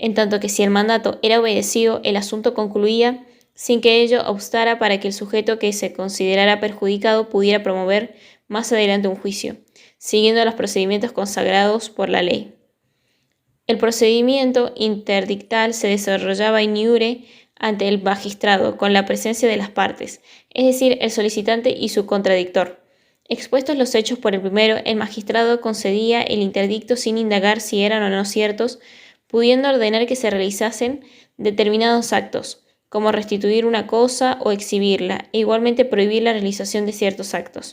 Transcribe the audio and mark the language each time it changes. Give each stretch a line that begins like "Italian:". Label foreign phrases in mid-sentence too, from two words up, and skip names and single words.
Spanish: en tanto que si el mandato era obedecido, el asunto concluía sin que ello obstara para que el sujeto que se considerara perjudicado pudiera promover más adelante un juicio, siguiendo los procedimientos consagrados por la ley. El procedimiento interdictal se desarrollaba in iure ante el magistrado, con la presencia de las partes, es decir, el solicitante y su contradictor. Expuestos los hechos por el primero, el magistrado concedía el interdicto sin indagar si eran o no ciertos, pudiendo ordenar que se realizasen determinados actos, como restituir una cosa o exhibirla, e igualmente prohibir la realización de ciertos actos.